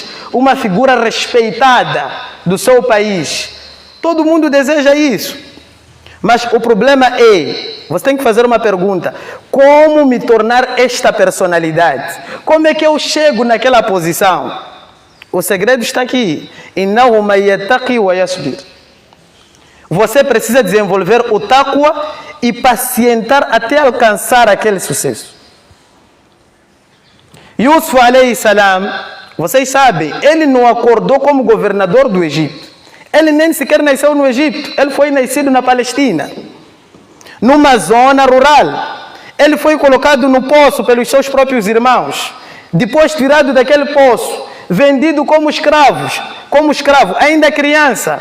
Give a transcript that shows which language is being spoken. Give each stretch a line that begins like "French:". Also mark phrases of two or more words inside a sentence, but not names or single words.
Portuguese: Uma figura respeitada do seu país. Todo mundo deseja isso. Mas o problema é, você tem que fazer uma pergunta. Como me tornar esta personalidade? Como é que eu chego naquela posição? O segredo está aqui.
Arabic: إنه من يتق ويصبر.
Portuguese: Você precisa desenvolver o taqwa e pacientar até alcançar aquele sucesso.
Arabic: Yusuf عليه السلام,
Portuguese: Vocês sabem, ele não acordou como governador do Egito. Ele nem sequer nasceu no Egito. Ele foi nascido na Palestina, numa zona rural. Ele foi colocado no poço pelos seus próprios irmãos. Depois tirado daquele poço, vendido como escravo, ainda criança.